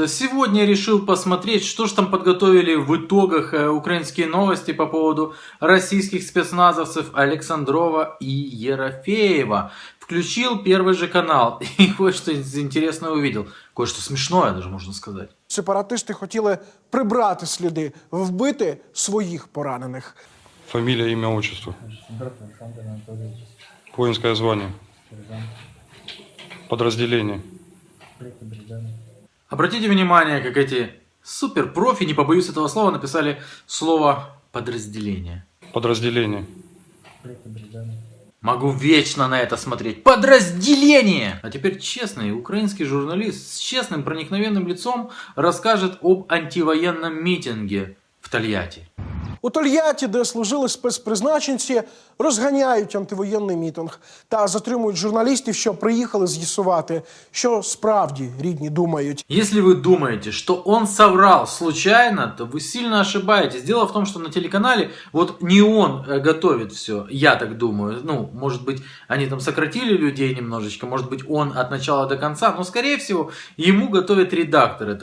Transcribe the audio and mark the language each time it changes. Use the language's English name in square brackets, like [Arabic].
[Russian] Сегодня я решил посмотреть, что же там подготовили в итогах украинские новости по поводу российских спецназовцев Александрова и Ерофеева. Включил первый же канал и кое-что интересное увидел. Кое-что смешное даже, можно сказать. [Ukrainian] Сепаратисти хотіли прибрати сліди, вбити своїх поранених. [Russian] Фамилия, имя, отчество. Воинское звание. Подразделение. Обратите внимание, как эти суперпрофи, не побоюсь этого слова, написали слово «подразделение». Подразделение. Могу вечно на это смотреть. Подразделение! А теперь честный украинский журналист с честным проникновенным лицом расскажет об антивоенном митинге в Тольятти. [Ukrainian] У Тольятті, де служили спецпризначенці, розганяють антивоєнний мітинг та затримують журналістів, що приїхали з'ясувати, що справді рідні думають. [Russian] Если вы думаете, что он соврал случайно, то вы сильно ошибаетесь. Дело в том, что на телеканале вот не он готовит все, я так думаю. Ну, может быть, они там сократили людей немножечко, может быть, он от начала до конца, но, скорее всего, ему готовит редактор.